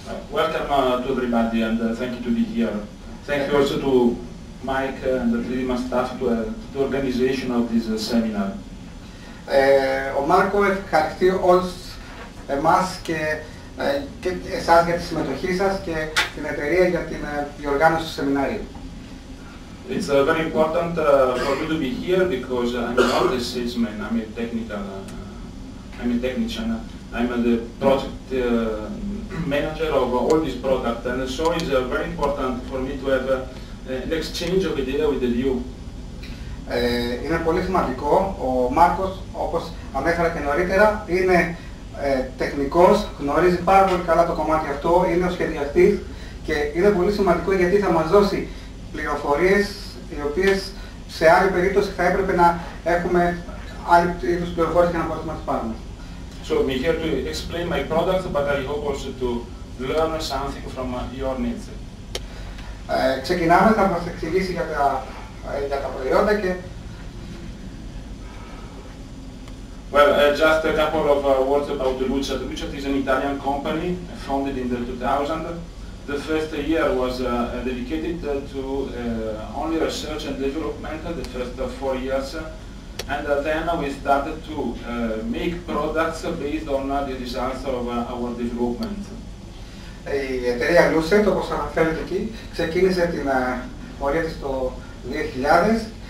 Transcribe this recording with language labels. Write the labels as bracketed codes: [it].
[en] Welcome to everybody and thank you to be here. Thank you also to Mike and the 3D staff to the organization of this seminar. [el] Ο Μάρκο ευχαριστεί όλους εμάς και εσάς για τη συμμετοχή σας και την εταιρεία για την διοργάνωση του σεμιναρίου. [en] It's very important for me to be here because I'm not a salesman, I'm a technician. I'm the project manager of all this product, and so it's very important for me to have an exchange of idea with the view. [el] Είναι πολύ σημαντικό. Ο Μάρκος, όπως ανέφερα και νωρίτερα, είναι τεχνικός, γνωρίζει πάρα πολύ καλά το κομμάτι αυτό, είναι ο σχεδιαστής και είναι πολύ σημαντικό γιατί θα μας δώσει πληροφορίες οι οποίες σε άλλη περίπτωση θα έπρεπε να έχουμε άλλη είδους πληροφορίες για να μπορούμε να τις πάρουμε. [en] So I'm here to explain my product, but I hope also to learn something from your needs. [el] Ξεκινάμε, θα μας εξηγήσει για τα προϊόντα και... [en] Well, just a couple of words about the Lucet. Lucet is an Italian company founded in the 2000. The first year was dedicated to only research and development, the first 4 years. And then we started to make products based on the results of our development. [el] Η εταιρεία Lucet, όπως αναφέρεται εκεί, ξεκίνησε την πορεία της το 2000.